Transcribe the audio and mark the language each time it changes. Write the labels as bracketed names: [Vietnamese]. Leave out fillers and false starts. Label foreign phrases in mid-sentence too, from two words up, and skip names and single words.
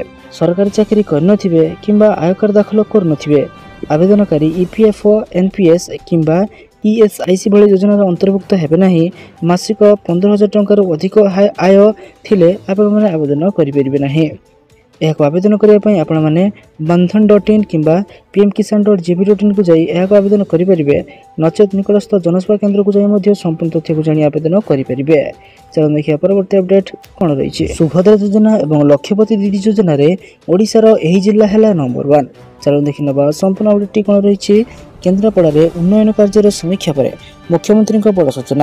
[Odia] ସରକାରୀ ଚାକିରି କରିନଥିବେ କିମ୍ବା ଆୟକର ଦାଖଲ କରୁନଥିବେ। ଆବେଦନକାରୀ EPFO, NPS କିମ୍ବା ESIC ଭଳି ଯୋଜନାର ଅନ୍ତର୍ଭୁକ୍ତ ହେବେ ନାହିଁ। ମାସିକ 15,000 ଟଙ୍କାରୁ ଅଧିକ ଆୟ ଥିଲେ ଆପଣମାନେ ଆବେଦନ କରିପାରିବେ ନାହିଁ। ଏହାକୁ ଆବେଦନ କରିବା ପାଇଁ ଆପଣମାନେ bandhan.in କିମ୍ବା pmkisan.gv.in କୁ ଯାଇ ଏହାକୁ ଆବେଦନ କରିପାରିବେ। ନଚେତ୍ ନିକଟସ୍ଥ ଜନସେବା କେନ୍ଦ୍ରକୁ ଯାଇ ମଧ୍ୟ ସମ୍ପୂର୍ଣ୍ଣ ତଥ୍ୟକୁ ଜାଣି ଆବେଦନ କରିପାରିବେ। ଚାଲନ୍ତୁ ଦେଖିବା ପରବର୍ତ୍ତୀ ଅପଡେଟ୍ କ'ଣ ରହିଛି। ସୁଭଦ୍ରା ଯୋଜନା ଏବଂ ଲକ୍ଷପତି ଦିଦି ଯୋଜନାରେ ଓଡ଼ିଶାର ଏହି ଜିଲ୍ଲା ହେଲା ନମ୍ବର 1। ଚାଲନ୍ତୁ ଦେଖିନେବା ସମ୍ପୂର୍ଣ୍ଣ ଅପଡେଟ୍ଟି କ'ଣ ରହିଛି। କେନ୍ଦ୍ରାପଡ଼ାରେ ଉନ୍ନୟନ କାର୍ଯ୍ୟର ସମୀକ୍ଷା ପରେ ମୁଖ୍ୟମନ୍ତ୍ରୀଙ୍କ ବଡ଼ ସୂଚନା।